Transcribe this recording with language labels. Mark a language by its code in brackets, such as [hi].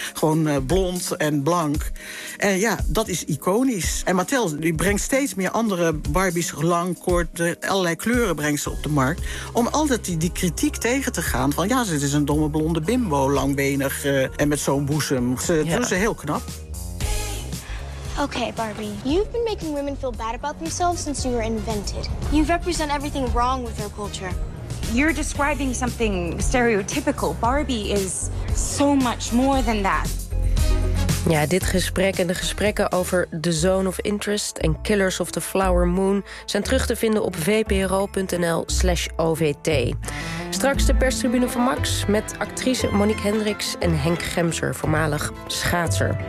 [nl] Gewoon blond en blank. En ja, dat is iconisch. En Mattel die brengt steeds meer andere Barbies, lang, kort, allerlei kleuren brengt ze op de markt. Om altijd die kritiek tegen te gaan van ja, ze is een domme blonde bimbo, langbenig en met zo'n boezem. Ze doen ze heel knap. [en] Okay, Barbie. You've been making women feel bad about themselves since you were invented. You represent everything wrong with our culture. You're describing something stereotypical. Barbie is so much more than that. [nl] Ja, dit gesprek en de gesprekken over The Zone of Interest en Killers of the Flower Moon zijn terug te vinden op vpro.nl/OVT. Straks de perstribune van Max met actrice Monique Hendricks en Henk Gemser, voormalig schaatser.